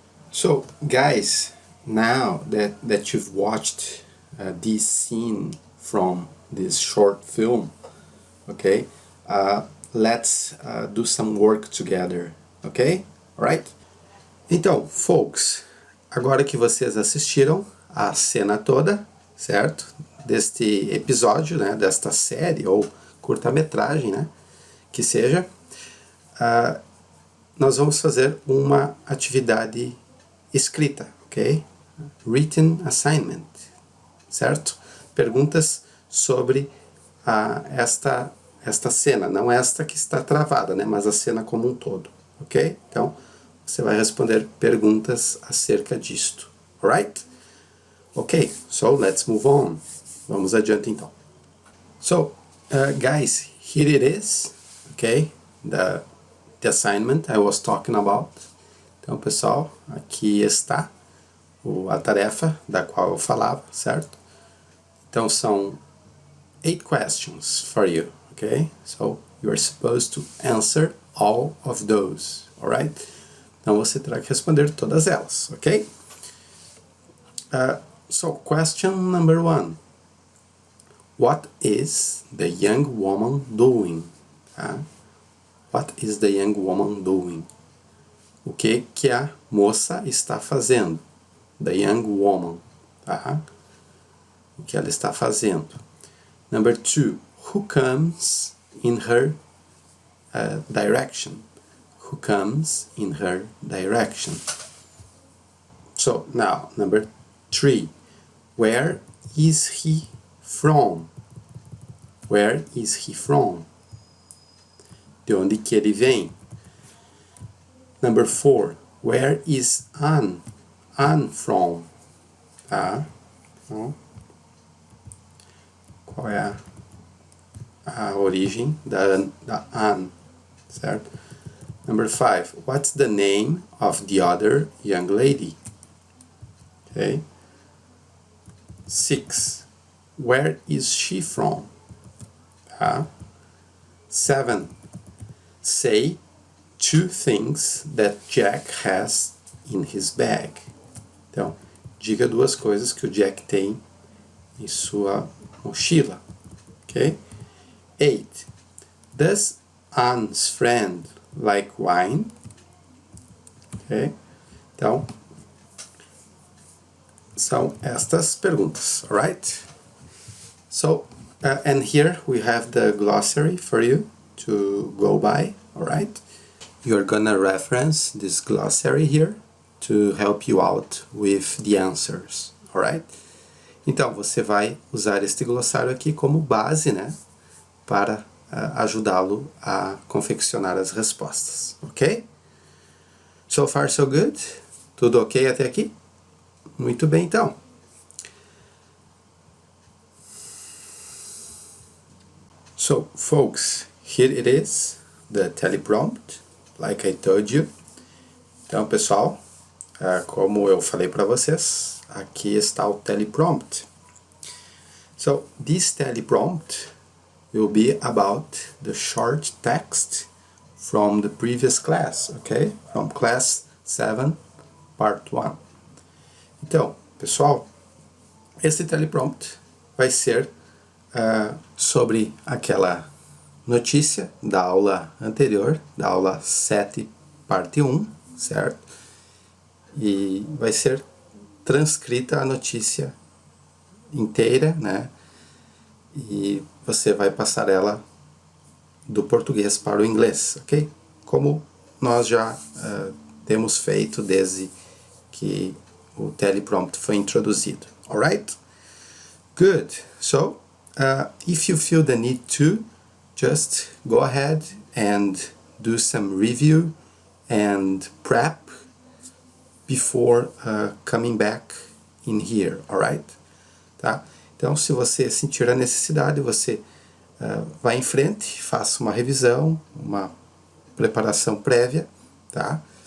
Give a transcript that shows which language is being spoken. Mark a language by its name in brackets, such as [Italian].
[English] So, guys, now that you've watched this scene from this short film, okay, let's do some work together, ok? Alright? [Portuguese] Então, folks, agora que vocês assistiram a cena toda, certo? Deste episódio, né? Desta série ou curta-metragem, né? Que seja, nós vamos fazer uma atividade escrita, ok? [English] Written assignment, [Portuguese] certo? Perguntas sobre esta cena, não esta que está travada, né? Mas a cena como um todo, ok? Então, você vai responder perguntas acerca disto, alright? [English] Ok, so let's move on. [Portuguese] Vamos adiante então. [English] So, guys, here it is, ok? The assignment I was talking about. [Portuguese] Então, pessoal, aqui está a tarefa da qual eu falava, certo? Então, são [English] 8 questions for you, okay? So, you are supposed to answer all of those, alright? [Portuguese] Então, você terá que responder todas elas, ok? [English] So, question number 1. What is the young woman doing? What is the young woman doing? [Portuguese] O que a moça está fazendo? [English] The young woman. [Portuguese] O que ela está fazendo? Number 2. [English] Who comes in her direction? Who comes in her direction? So, now, number 3. Where is he from? Where is he from? [Portuguese] De onde que ele vem? [English] Number 4. Where is Anne? Anne from? [Portuguese] Então, qual é a origem da Anne? [English] Certo? Number 5. What's the name of the other young lady? Okay. 6. Where is she from? 7. Say 2 things that Jack has in his bag. [Portuguese] Então, diga 2 coisas que o Jack tem em sua mochila. [English] Ok? 8. Does Anne's friend like wine? Ok? [Portuguese] Então, são estas perguntas, alright? [English] So, and here we have the glossary for you to go by, alright? You're gonna reference this glossary here to help you out with the answers, alright? [Portuguese] Então, você vai usar este glossário aqui como base, né? Para ajudá-lo a confeccionar as respostas, ok? [English] So far, so good? [Portuguese] Tudo ok até aqui? Muito bem, então. [English] So, folks, here it is, the teleprompt, like I told you. [Portuguese] Então, pessoal, como eu falei para vocês, aqui está o teleprompt. [English] So, this teleprompt will be about the short text from the previous class, okay? From class 7, part 1. [Portuguese] Então, pessoal, esse teleprompt vai ser sobre aquela notícia da aula anterior, da aula 7, parte 1, certo? E vai ser transcrita a notícia inteira, né? E você vai passar ela do português para o inglês, ok? Como nós já temos feito desde que o teleprompt foi introduzido, alright? [English] Good. So, if you feel the need to, just go ahead and do some review and prep before coming back in here, alright? [Portuguese] Tá? Então, se você sentir a necessidade, você vai em frente, faça uma revisão, uma preparação prévia, tá?